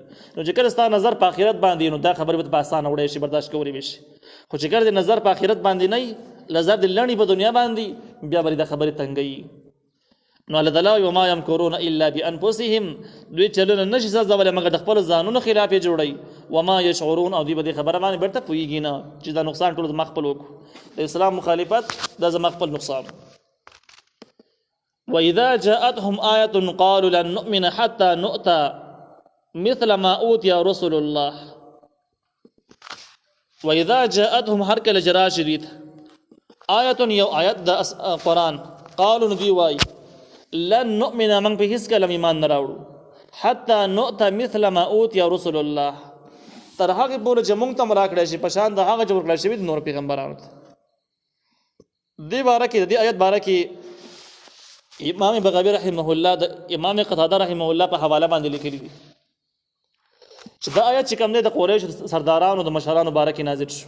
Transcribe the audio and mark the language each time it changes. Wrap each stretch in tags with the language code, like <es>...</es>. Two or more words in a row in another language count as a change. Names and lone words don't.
<ps>نو چې کله ستا نظر په آخرت باندې نو دا خبرې به په اسانه وړی شي، برداشت کولی به شي، خو چې کله د نظر په آخرت باندې نه وي، نظر د لڼې په دنیا باندې، بیا به دا خبرې تنګوي. نو</ps> <ar>الله تعالی وما یمکرون الا بانفسهم،</ar> <ps>دوی چلونه نشي سازولی مګر د خپلو ځانونو خلاف یې جوړوي.</ps> <ar>وما یشعرون،</ar> <ps>او دوی په دې خبره باندې بیرته پوهېږي نه چې دا نقصان ټول زما خپل وکړو، د اسلام مخالفت دا زما خپل نقصان.</ps> <ar>واذا جاءتهم آیة قالوا لن نؤمن حتى نؤتى مثل ما اوتي رسل الله. واذا جاءتهم</ar> <ps>هر کله چې راشي دوی ته آیة، یو آیت د قرآن، قالوا دوی وایي</ps> <ar>لن نؤمن،</ar> <ps>من په هیڅ کله ایمان نه راوړو،</ps> <ar>حتی نؤته مثل ما اوتي رسول الله،</ar> <ps>تر هغې پورې چې موږ ته هم راکړی شي په شان د هغه چې ورکړی شوي د نور پیغمبرانو ته. دې باره کې د دې آیت باره کې امام بغوی</ps> <ar>رحمه الله</ar> <ps>د امام قتاده</ps> <ar>رحمه الله</ar> <ps>په حواله باندې لیکلی دي چې دا آیت چې کوم دی د قریش سردارانو د مشرانو باره کې نازل شو.</ps>